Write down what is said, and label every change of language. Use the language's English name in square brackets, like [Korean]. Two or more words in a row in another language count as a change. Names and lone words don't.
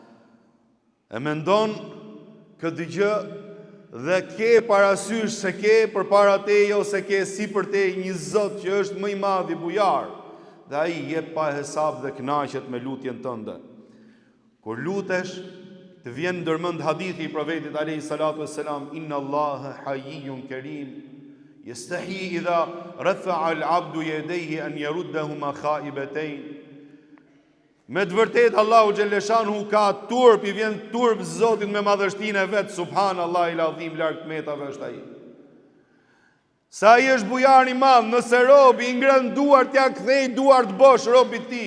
[Albanian] E mendon këtë gjë dhe ke parasysh se ke përpara teje ose ke sipër teje një Zot që është më i madh i bujar, dhe ai jep pa hesab dhe kënaqet me lutjen tënde. Kur lutesh, të vjen ndërmend hadithi i profetit [Arabic] عليه الصلاة والسلام, إن الله حيي كريم يستحيي إذا رفع العبد يديه أن يردهما خائبتين. [Albanian] Me të vërtet Allahu [Arabic] جل شأنه [Albanian] ka turp, i vjen turp Zotit me madhështinë e vet, [Arabic] سبحان الله العظيم, [Albanian] larg metave është ai. Sa ai është bujar i madh, nëse robi i ngren duart ja kthej duart bosh robit ti.